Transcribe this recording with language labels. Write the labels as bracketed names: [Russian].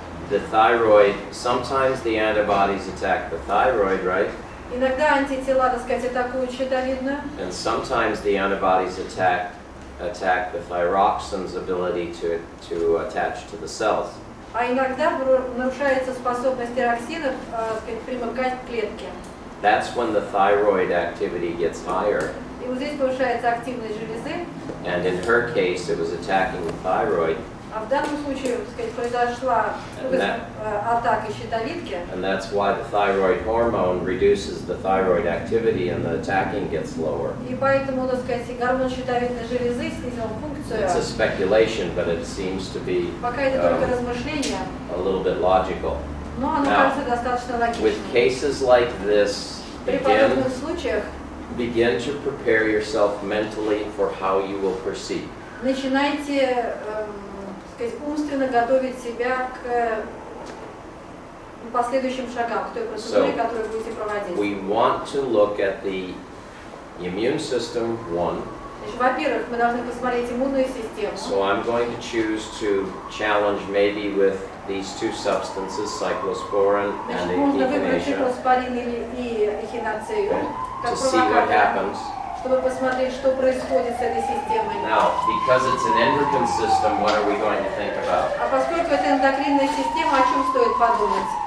[English] The thyroid, sometimes the antibodies attack the thyroid, right? [Russian] Иногда антитела, так сказать, атакуют щитовидную. [English] And sometimes the antibodies attack the thyroxine's ability to attach to the cells. [Russian] А иногда нарушается способность тироксинов примыкать к клетке. [English] That's when the thyroid activity gets higher. [Russian] И вот здесь повышается активность железы. [English] And in her case, it was attacking the thyroid. [Russian] А в данном случае, так сказать, произошла атака щитовидки. [English] And that's why the thyroid hormone reduces the thyroid activity and the attacking gets lower. [Russian] И поэтому, так сказать, гормон щитовидной железы снизил функцию. [English] It's a speculation, but it seems to be [Russian] Пока это только размышления, [English] a little bit logical. [Russian] но оно [English] Now, [Russian] кажется достаточно [English] with [Russian] логичным. [English] cases like this, [Russian] При подобных случаях [English] begin to prepare yourself mentally for how you will proceed. [Russian] начинайте, так сказать, умственно готовить себя к последующим шагам, к той процедуре, которую будете проводить. [English] We want to look at the immune system, one. [Russian] Значит, во-первых, мы должны посмотреть иммунную систему. [English] So I'm going to choose to challenge maybe with these two substances, cyclosporin and [Russian] Значит, можно выбрать [English] echinacea, [Russian] циклоспорин и эхиноцею, [English] to [Russian] как [English] see what [Russian] провокатор, [English] happens. [Russian] чтобы посмотреть, что происходит с этой системой. [English] Now, because it's an endocrine system, what are we going to think about? [Russian] А поскольку это эндокринная система, о чем стоит подумать?